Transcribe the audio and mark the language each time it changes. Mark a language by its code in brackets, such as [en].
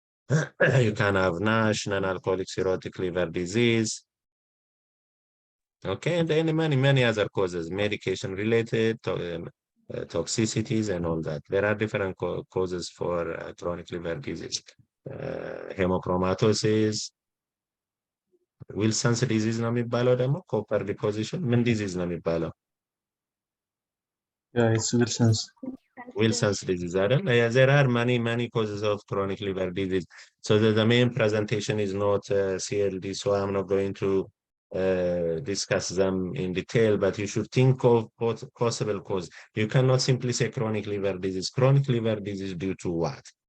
[en] You can have NASH, non-alcoholic cirrhotic liver disease. Okay, and then many other causes, medication related, toxicities and all that. There are different causes for chronic liver disease. [am] Hemochromatosis, ዊልሰንስ ዲዚዝ ነው የሚባለው ደግሞ ኮፐር ዲፖዚሽን ምን ዲዚዝ ነው የሚባለው? [en] Yeah, it's Wilson's. Wilson's disease. There are many causes of chronic liver disease. So the main presentation is not CLD, so I'm not going to discuss them in detail, but you should think of possible cause. You cannot simply say chronic liver disease. Chronic liver disease due to what?